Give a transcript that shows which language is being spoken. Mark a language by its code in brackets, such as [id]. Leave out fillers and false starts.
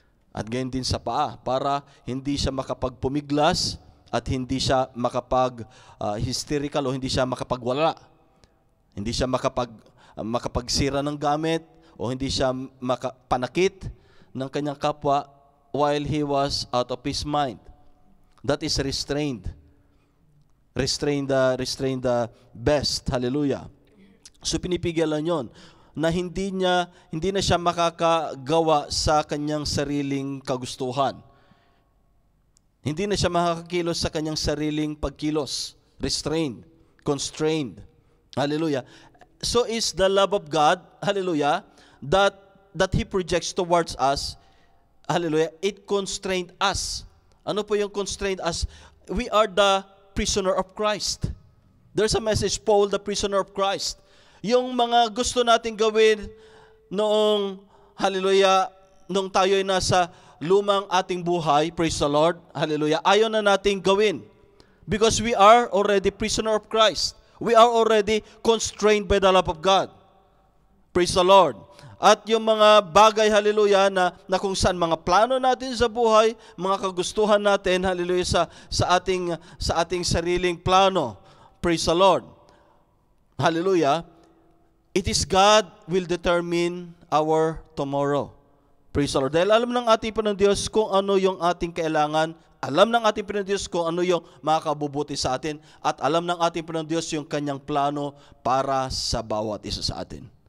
[tl] At ganyan din sa paa, para hindi siya makapagpumiglas at hindi siya makapag-hysterical o hindi siya makapagwala. Hindi siya makapagsira ng gamit o hindi siya makapanakit ng kanyang kapwa [en] while he was out of his mind. That is restrained. Restrain the best. Hallelujah. [tl] So pinipigilan yon na hindi na siya makakagawa sa kanyang sariling kagustuhan. Hindi na siya makakakilos sa kanyang sariling pagkilos. [en] Restrained, constrained. Hallelujah. So is the love of God, hallelujah, that He projects towards us, hallelujah, it constrained us. [tl] Ano po yung [en] constrained us? We are the prisoner of Christ. There's a message, Paul, the prisoner of Christ. [tl] Yung mga gusto nating gawin noong, hallelujah, nung tayo'y nasa lumang ating buhay, [en] praise the Lord, [tl] hallelujah, ayaw na nating gawin. [en] Because we are already prisoner of Christ. We are already constrained by the love of God. Praise the Lord. [tl] At yung mga bagay, hallelujah, na kung saan mga plano natin sa buhay, mga kagustuhan natin, hallelujah, sa ating sariling plano. [en] Praise the Lord. Hallelujah. It is God will determine our tomorrow. Praise the Lord. [tl] Dahil alam ng ating Panginoon Diyos kung ano yung ating kailangan, alam ng ating Panginoon Diyos kung ano yung makakabubuti sa atin, at alam ng ating Panginoon Diyos yung kanyang plano para sa bawat isa sa atin.